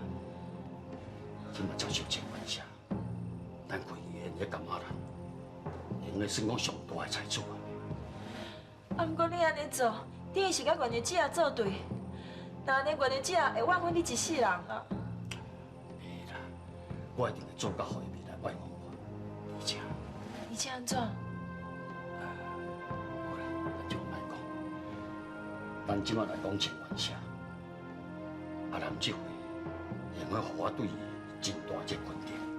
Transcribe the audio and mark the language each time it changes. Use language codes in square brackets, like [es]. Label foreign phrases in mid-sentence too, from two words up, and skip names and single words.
[nan] 今嘛接受清源社，咱开医院的干嘛啦？应该算讲上大的财主啊！啊，不过你安尼做，等于是甲原日姐作对。那安尼原日姐会挽回你一世人啊！会啦，我一定会做到，互伊未来爱我。而且，而且安怎？好啦，咱就莫讲。咱即马来讲清源社，阿南这回会用互我对伊真大一个肯定。